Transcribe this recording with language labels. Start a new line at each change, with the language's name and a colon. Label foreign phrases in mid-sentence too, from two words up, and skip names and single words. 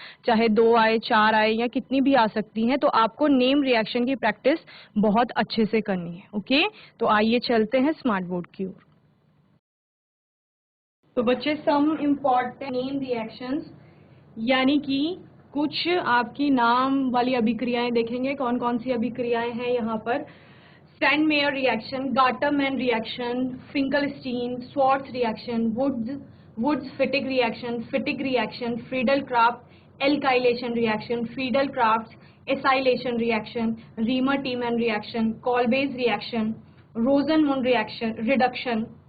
Hindi: चाहे 2 आए, 4 आए या कितनी भी आ सकती हैं, तो आपको
English: name reaction
Hindi: की प्रैक्टिस बहुत अच्छे से करनी है। ओके, तो आइए चलते हैं
English: smart board
Hindi: की ओर। तो बच्चे,
English: some important name reactions,
Hindi: यानी कि कुछ आपकी नाम वाली अभिक्रियाएं देखेंगे। कौन कौन सी अभिक्रियाएं हैं यहाँ पर?
English: Sandmeyer reaction, Gartermann reaction, Finkelstein, Schwarz reaction, Woods-Fittig reaction, Friedel-Crafts alkylation reaction, Friedel-Crafts acylation reaction, Riemer-Tiemann reaction, Kolbe's reaction, Rosenmund reduction,